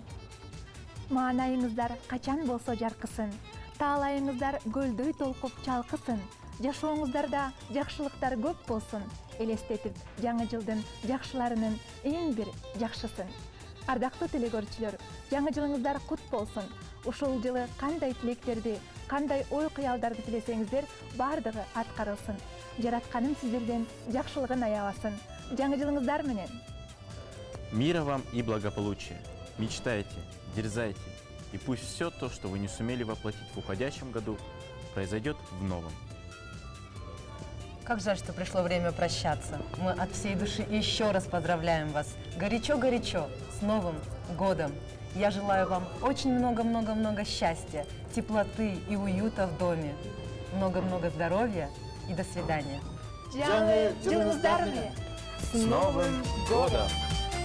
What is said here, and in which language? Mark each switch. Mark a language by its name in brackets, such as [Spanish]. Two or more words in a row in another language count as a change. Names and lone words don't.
[Kyrgyz] Маанайыңыздар качан болсо жаркысын, таалайыңыздар көлдөй толкуп чалкысын, жашооңуздарда жакшылыктар көп болсун, элестетип жаңы жылдын жакшыларынын эң бир жакшысын. Ардактуу телекөрүүчүлөр, жаңы жылыңыздар кут болсун. Ушул жылы кандай тилектерди, кандай ой кыялдарды тилесеңиздер, бардыгы аткарылсын. Жаратканым сиздерден жакшылыгын аябасын. Жаңы жылыңыздар менен. [Russian] Мира вам и благополучия. Мечтайте, дерзайте, и пусть все то, что вы не сумели воплотить в уходящем году, произойдет в новом. Как жаль, что пришло время прощаться. Мы от всей души еще раз поздравляем вас. Горячо-горячо, с Новым годом! Я желаю вам очень много-много-много счастья, теплоты и уюта в доме. Много-много здоровья и до свидания. [Kyrgyz] Жаңы жылыңыздар менен. [Russian] С Новым годом!